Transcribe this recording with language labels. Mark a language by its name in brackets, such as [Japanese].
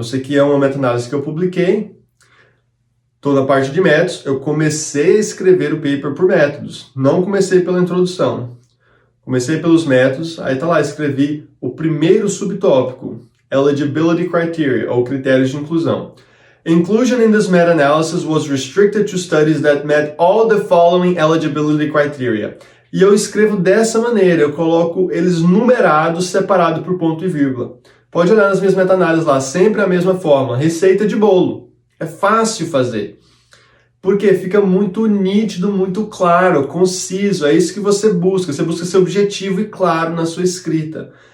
[Portuguese] Isso aqui é uma meta-análise que eu publiquei. Estou na parte de métodos, eu comecei a escrever o paper por métodos, não comecei pela introdução. Comecei pelos métodos, aí tá lá, escrevi o primeiro subtópico, Eligibility Criteria, ou critérios de inclusão. [English] Inclusion in this meta-analysis was restricted to studies that met all the following eligibility criteria. [Portuguese] E eu escrevo dessa maneira, eu coloco eles numerados, separados por ponto e vírgula. Pode olhar nas minhas meta-análises lá, sempre a mesma forma, receita de bolo. É fácil fazer. Porque fica muito nítido, muito claro, conciso, é isso que você busca ser objetivo e claro na sua escrita.